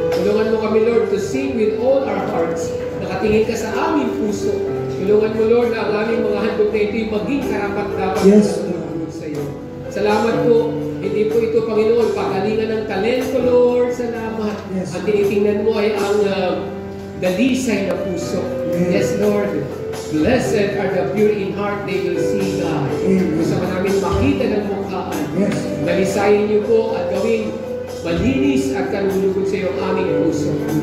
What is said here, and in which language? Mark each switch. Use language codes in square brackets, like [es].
[tl] Tulungan mo kami, Lord, [en] to sing with all our hearts. [tl] Nakatingin ka sa aming puso. Tulungan mo, Lord, na ang aming mga handog na ito'y maging karapat-dapat na tulungan sa iyo. Salamat po. Hindi po ito, Panginoon, pagalingan ng talento, Lord. Salamat. Ang tinitingnan mo ay ang dalisay na puso. [en] Yes, Lord. Blessed are the pure in heart, they will see God. [tl] Gusto ka namin makita ng mukhaan. Dalisayin niyo po at gawing malinis at kanulugod sa iyo ang aming puso.